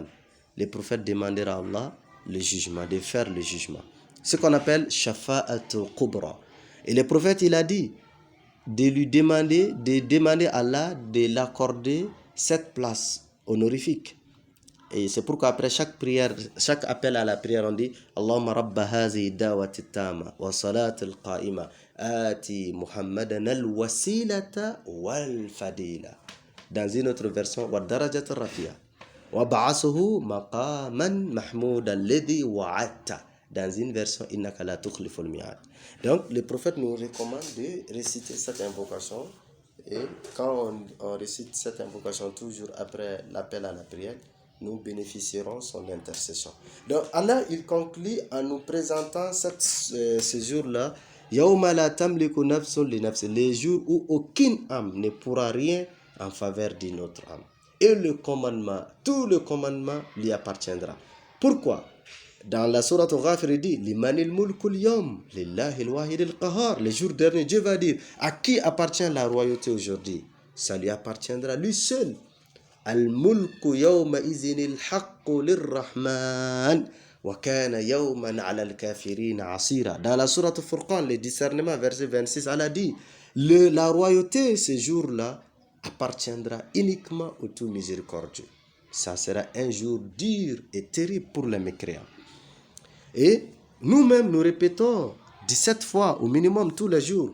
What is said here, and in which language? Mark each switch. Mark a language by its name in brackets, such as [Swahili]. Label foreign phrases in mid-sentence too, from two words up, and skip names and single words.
[French] Le prophète demandera à Allah le jugement, de faire le jugement. Ce qu'on appelle [Arabic] الشفاعة الكبرى. [French] Et le prophète, il a dit de demander à Allah de l'accorder cette place honorifique. Et c'est pourquoi après chaque prière, chaque appel à la prière, on dit [Arabic] اللهم رب هذه الدعوة التامة والصلاة القائمة آت محمدا الوسيلة والفضيلة. [French] Dans une autre version, [Arabic] والدرجة الرفيعة وابعثه مقاما محمودا الذي وعدته. [French] Dans une version, [Arabic] إنك لا تخلف الميعاد. [French] Donc, le prophète nous recommande de réciter cette invocation. Et quand on récite cette invocation toujours après l'appel à la prière, nous bénéficierons son intercession. Donc Allah, il conclut en nous présentant ce jour-là, [Arabic] يوم لا تملك نفس لنفس, [French] les jours où aucune âme ne pourra rien en faveur d'une autre âme. Et le commandement, tout le commandement lui appartiendra. Pourquoi? Dans la sourate Ghafir, il dit [Arabic] لمن الملك اليوم لله الواحد القهار. [French] Le jour dernier, Dieu va dire à qui appartient la royauté aujourd'hui? Ça lui appartiendra lui seul. [Arabic] الملك يومئذ الحق للرحمن وكان يوما على الكافرين عسيرا. [French] Dans la sourate Furqan, le discernement, verset 26, Allah dit la royauté ce jour-là appartiendra uniquement au tout miséricordieux. Ça sera un jour dur et terrible pour les mécréants. Et nous-mêmes, nous répétons 17 fois au minimum tous les jours.